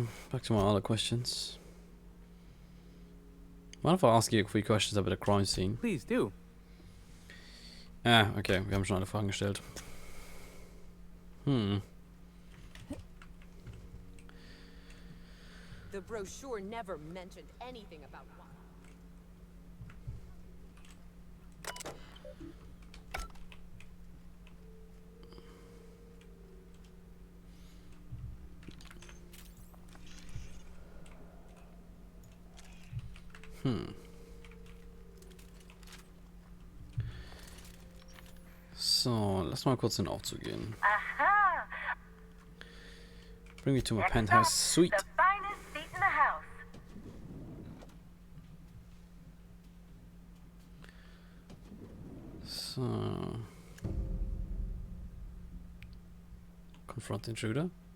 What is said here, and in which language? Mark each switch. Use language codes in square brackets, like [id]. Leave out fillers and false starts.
[en] Back to my other questions. Mind if I ask you a few questions about the crime scene? Please do. [de] Okay, wir haben schon alle Fragen gestellt. [en] The brochure never mentioned anything about wine. [de] So, lass mal kurz den Aufzug gehen. Aha! [en] Bring me to my penthouse suite. The finest seat in the house. So. Confront the intruder.